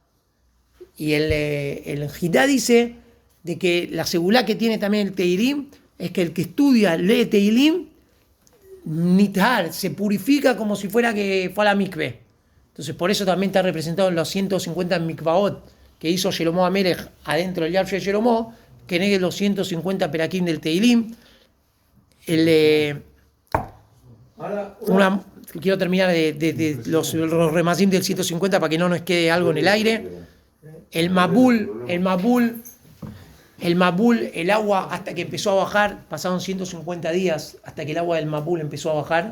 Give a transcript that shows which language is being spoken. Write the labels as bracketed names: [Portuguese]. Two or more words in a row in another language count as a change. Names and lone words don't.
[Spanish] Y el Jitá dice de que la segulá que tiene también el Teilim es que el que estudia, lee Teilim, Nithar, se purifica como si fuera que fue a la mikve. Entonces, por eso también está representado en los 150 mikvaot que hizo Shelomo HaMelech adentro del Yad Shel Shelomo, que negue los 150 perakim del Teilim. Quiero terminar de los remazim del 150 para que no nos quede algo en el aire. El Mabul, el agua hasta que empezó a bajar, pasaron 150 días hasta que el agua del Mabul empezó a bajar.